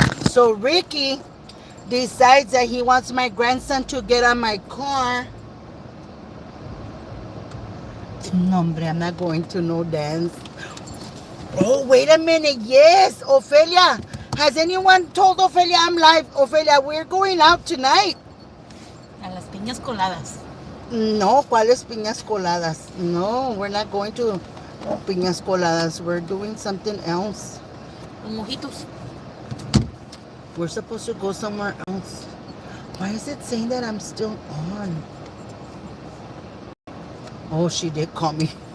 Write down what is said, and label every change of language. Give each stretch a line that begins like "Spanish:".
English: So Ricky decides that he wants my grandson to get on my car. No, hombre, I'm not going to no dance. Oh, wait a minute. Yes, Ophelia. Has anyone told Ophelia I'm live? Ophelia, we're going out tonight.
Spanish: A las piñas coladas. No, ¿cuáles piñas coladas?
English: No, we're not going to piñas coladas. We're doing something else.
Spanish: Los mojitos.
English: We're supposed to go somewhere else. Why is it saying that I'm still on? Oh, she did call me.